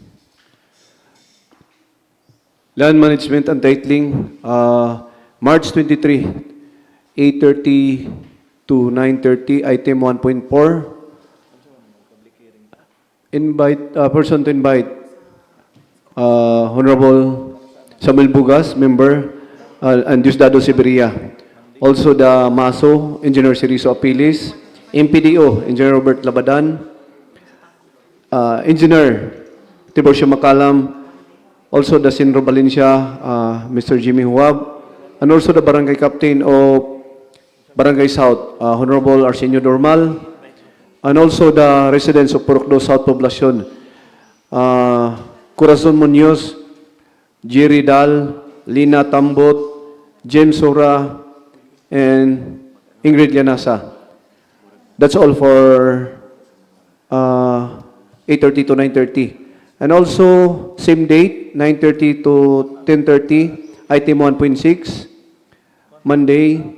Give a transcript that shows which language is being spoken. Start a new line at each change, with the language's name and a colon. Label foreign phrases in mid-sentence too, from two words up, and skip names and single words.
English: Land Management and Titling, March 23, 8:30 to 9:30, item 1.4. Invite, person to invite, Honorable Samuel Bugas, member, and Diosdado Siberia. Also the MASO, Engineer Cerizo Apilis, MPDO, Engineer Robert Labadan, Engineer Tiborcio Macalam, also the Sinro Valencia, Mr. Jimmy Huab, and also the Barangay Captain of Barangay South, Honorable Arsenio Dormal, and also the residents of Purokdo South Poblacion, Corazon Munoz, Jerry Dal, Lina Tambot, James Sora, and Ingrid Llanasa. That's all for 8:30 to 9:30. And also, same date, 9:30 to 10:30, item 1.6, Monday.